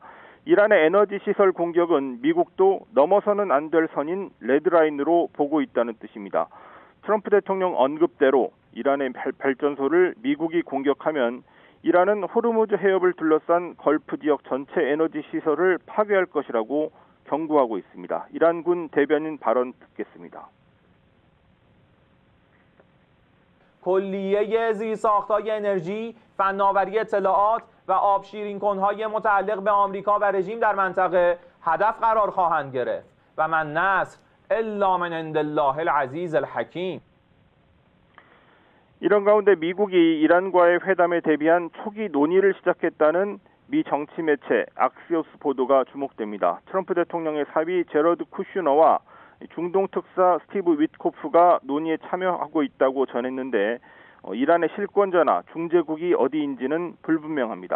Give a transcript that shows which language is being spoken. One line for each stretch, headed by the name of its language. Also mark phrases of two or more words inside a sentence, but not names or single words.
Korean: 이란의 에너지 시설 공격은 미국도 넘어서는 안 될 선인 레드라인으로 보고 있다는 뜻입니다. 트럼프 대통령 언급대로 이란의 발전소를 미국이 공격하면 이란은 호르무즈 해협을 둘러싼 걸프 지역 전체 에너지 시설을 파괴할 것이라고 경고하고 있습니다. 이란군 대변인 발언 듣겠습니다.
Persian: کلیه زیرساخت‌های انرژی، فناوری اطلاعات و آب شیرین کنهای متعلق به آمریکا و رژیم در منطقه هدف قرار خواهند گرفت و
Arabic: من نصر الا من عند الله العزیز الحکیم.
Korean: 이런 가운데 미국이 이란과의 회담에 대비한 초기 논의를 시작했다는 미 정치 매체 악시오스 보도가 주목됩니다. 트럼프 대통령의 사위 제러드 쿠슈너와 중동 특사 스티브 위트코프가 논의에 참여하고 있다고 전했는데 이란의 실권자나 중재국이 어디인지는 불분명합니다.